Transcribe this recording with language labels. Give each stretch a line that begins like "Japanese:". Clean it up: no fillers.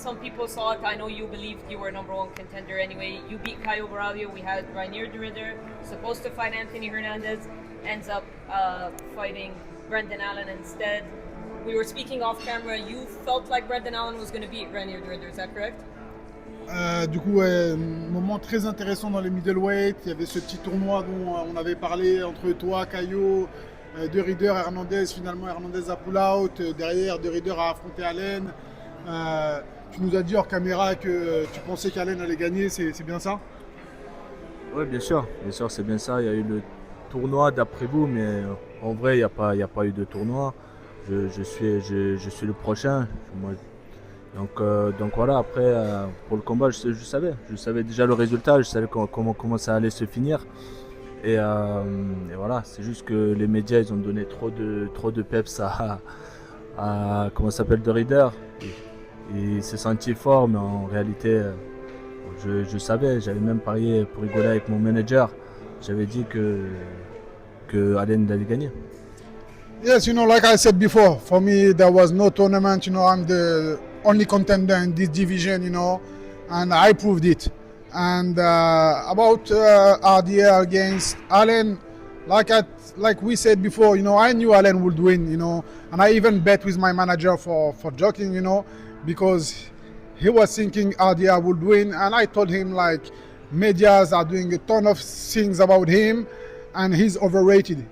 English: Some people saw it. I know you believed you were number one contender anyway. You beat Caio Borralho. We had Reinier de Ridder, supposed to fight Anthony Hernandez, ends up fighting Brendan Allen instead. We were speaking off camera. You felt like Brendan Allen was going to beat Reinier de Ridder, is that correct?
French: Du coup, moment très intéressant dans les middleweight. Il y avait ce petit tournoi dont on avait parlé entre toi, Caio, de Ridder, Hernandez. Finalement, Hernandez a pull out. Derrière, de Ridder a affronté Allen. Tu nous as dit hors caméra que tu pensais qu'Allen allait gagner, c'est bien ça? Oui, bien sûr, c'est bien ça. Il y a eu le tournoi d'après vous, mais en vrai, il n'y a pas eu de tournoi. Je suis le prochain. Donc voilà, après, pour le combat, je savais déjà le résultat, je savais comment ça allait se finir. Et voilà, c'est juste que les médias, ils ont donné trop de peps à comment s'appelle, de Ridder. Il s'est senti fort, mais en réalité, je savais, j'avais même parié pour rigoler avec mon manager. J'avais dit que Allen allait gagner.
English: Yes, like I said before, for me there was no tournament. I'm the only contender in this division, and I proved it. And about RDR against Allen, like we said before, I knew Allen would win, and I even bet with my manager for joking, because he was thinking RDR would win, and I told him medias are doing a ton of things about him, and he's overrated.